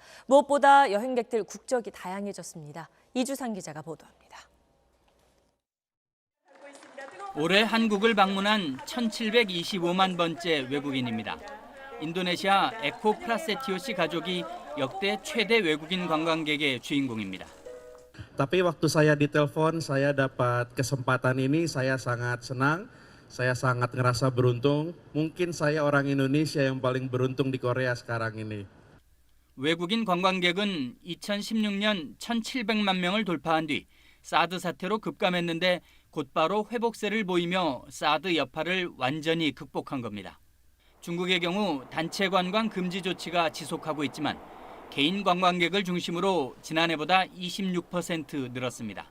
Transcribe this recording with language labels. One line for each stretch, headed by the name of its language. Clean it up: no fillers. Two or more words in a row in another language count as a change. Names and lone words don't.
Korean: 무엇보다 여행객들 국적이 다양해졌습니다. 이주상 기자가 보도합니다. 올해 한국을 방문한 1,725만 번째 외국인입니다. 인도네시아 에코 프라세티오 씨 가족이 역대 최대 외국인 관광객의 주인공입니다.
Indonesian: Tapi waktu saya ditelepon, saya dapat kesempatan ini, saya sangat senang, saya sangat ngerasa beruntung. Mungkin saya orang Indonesia yang paling beruntung di Korea sekarang ini.
Korean: 외국인 관광객은 2016년 1,700만 명을 돌파한 뒤 사드 사태로 급감했는데 곧바로 회복세를 보이며 사드 여파를 완전히 극복한 겁니다. 중국의 경우 단체 관광 금지 조치가 지속하고 있지만 개인 관광객을 중심으로 지난해보다 26% 늘었습니다.